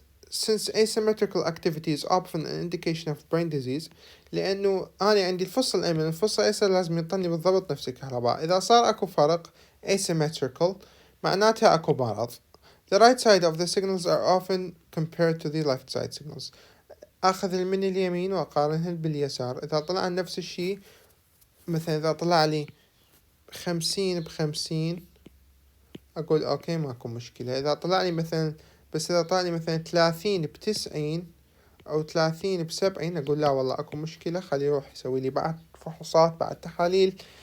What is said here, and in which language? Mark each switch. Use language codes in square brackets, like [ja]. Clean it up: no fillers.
[en] Since asymmetrical activity is often an indication of brain disease، [ar] لأنه أنا عندي الفص الأيمن والفص الأيسر لازم يعطيني بالضبط نفس الكهرباء. إذا صار أكو فرق asymmetrical معناتها أكو مرض. [en] The right side of the signals are often compared to the left side signals. [ar] أخذ من اليمين وأقارنهن باليسار. إذا طلع نفس الشيء، مثلا إذا طلع لي 50 ب50 أقول أوكي ماكو مشكلة. إذا طلع لي مثلا إذا طلع لي مثلا 30 ب90 أو 30 ب70 أقول لا والله أكو مشكلة، خليه يروح يسوي لي بعد فحوصات بعد تحاليل.